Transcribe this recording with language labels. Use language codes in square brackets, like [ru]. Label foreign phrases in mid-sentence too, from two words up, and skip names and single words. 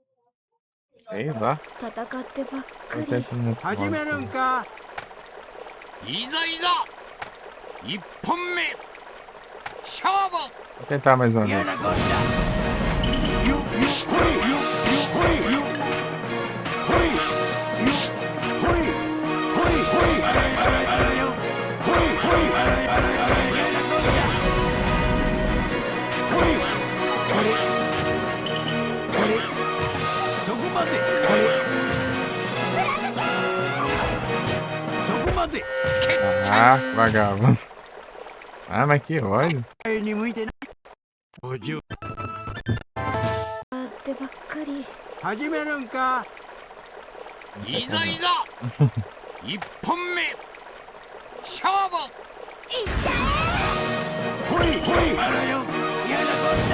[pt] sei lá. [ja] 戦ってばっか [pt] Eu [ja] り。 [pt] tento muito [ja] 始めるん [pt] mal. [ja] か。いざいざ1本目勝負。 [pt] Vou tentar mais uma [ja] 嫌 [pt] vez. [ja] なこっちゃ。ゆ、ほい、ゆ、ほい、ゆ、ほい、ゆ、ほい、ほい、ほい、あらよ、あらよ、ほい、ほい、あらよ、あらよ、嫌なこっちゃ。ほい、あれ、あれ、そこまで、あれ、そこまで。 [pt] Ah, vagabundo. Ah, mas que ódio. [ja] に向いてない。おじゅってばっかり。始めるんか。いざいざ1本目勝負。ほいほいあらよ、嫌なこっちゃ。